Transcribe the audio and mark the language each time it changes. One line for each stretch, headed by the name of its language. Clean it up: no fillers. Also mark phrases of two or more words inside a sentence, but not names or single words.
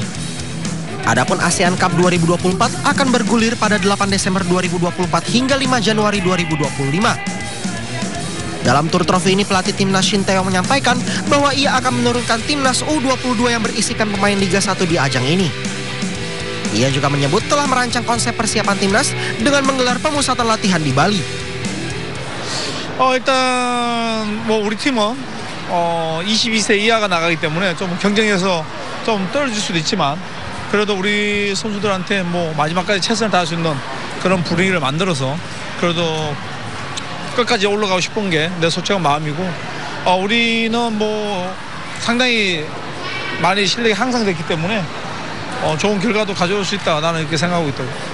Indonesian: Adapun ASEAN Cup 2024 akan bergulir pada 8 Desember 2024 hingga 5 Januari 2025. Dalam tur trofi ini, pelatih Timnas Shin Tae-yong menyampaikan bahwa ia akan menurunkan Timnas U22 yang berisikan pemain Liga 1 di ajang ini. Ia juga menyebut telah merancang konsep persiapan Timnas dengan menggelar pemusatan latihan di Bali.
Korean: 일단 뭐 우리 팀은 22세 이하가 나가기 때문에 좀 경쟁에서 좀 떨어질 수도 있지만 그래도 우리 선수들한테 뭐 마지막까지 최선을 다할 수 있는 그런 분위기를 만들어서 그래도 끝까지 올라가고 싶은 게 내 솔직한 마음이고 우리는 뭐 상당히 많이 실력이 향상됐기 때문에 좋은 결과도 가져올 수 있다 나는 이렇게 생각하고 있다고.